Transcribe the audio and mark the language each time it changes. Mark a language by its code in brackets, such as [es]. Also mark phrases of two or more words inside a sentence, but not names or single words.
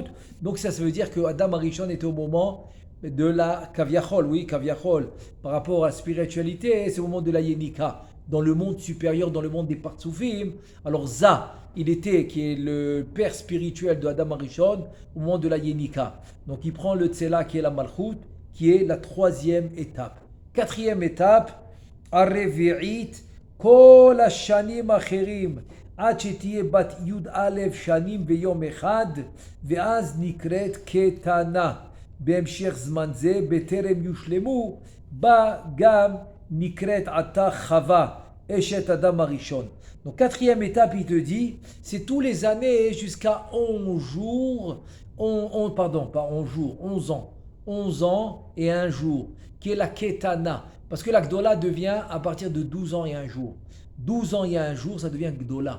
[fr] Donc ça veut dire que Adam Arishon était au moment de la Kaviachol, par rapport à la spiritualité, c'est au moment de la Yenika. Dans le monde supérieur, dans le monde des Partsoufim. Alors Za, qui est le père spirituel de Adam Arishon au moment de la Yenika. Donc il prend le Tsela qui est la Malchut, qui est la troisième étape. Quatrième étape, [he] הרביעית, כל השנים אחרים, עד שתהיה בת י"א שנים ויום אחד, ואז נקראת קטנה. בהמשך זמן זה, בטרם יושלמו, בה גם נקראת עתה חווה, אשת אדם הראשון. [fr] Donc quatrième étape, il te dit, c'est tous les années jusqu'à 11 jours, pardon, pas 11 jours, 11 ans. 11 ans et un jour, qui est la Ketana. Parce que la Gdola devient à partir de 12 ans et un jour. 12 ans et un jour, ça devient Gdola.